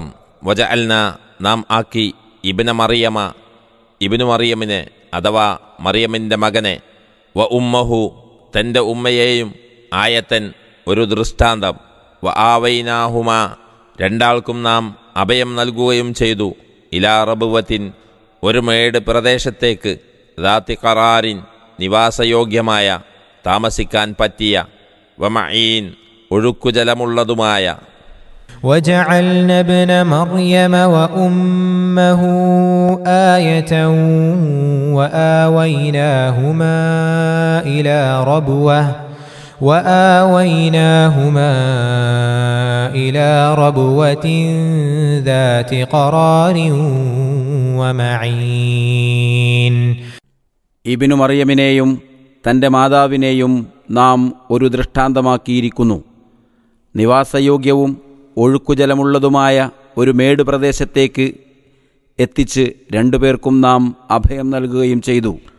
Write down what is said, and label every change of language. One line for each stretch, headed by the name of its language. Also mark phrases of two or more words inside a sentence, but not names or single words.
Malayalam: വജഅൽന നാം ആക്കി ഇബ്നു മറിയമിനെ അഥവാ മറിയമിൻ്റെ മകനെ
Arabic: وأمه
Malayalam: തൻ്റെ ഉമ്മയെയും ആയത്തൻ ഒരു ദൃഷ്ടാന്തം
Arabic: وآويناهما
Malayalam: രണ്ടാൾക്കും നാം അഭയം നൽകുകയും ചെയ്തു
Arabic: إلى ربوة
Malayalam: ഒരു മേട് പ്രദേശത്തേക്ക്
Arabic: ذات قرار
Malayalam: നിവാസയോഗ്യമായ താമസിക്കാൻ പറ്റിയ വമഈൻ ഒഴുക്കുജലമുള്ളതുമായ
Arabic: وجعلنا ابن مريم وأمه آية وآويناهما إلى ربوة ذات قرار ومعين.
Malayalam: ഇബ്നു മറിയമിനെയും തൻ്റെ മാതാവിനെയും നാം ഒരു ദൃഷ്ടാന്തമാക്കിയിരിക്കുന്നു. നിവാസയോഗ്യവും ഒഴുക്കുജലമുള്ളതുമായ ഒരു മേട് പ്രദേശത്തേക്ക് എത്തിച്ച് രണ്ടുപേർക്കും നാം അഭയം നൽകുകയും ചെയ്തു.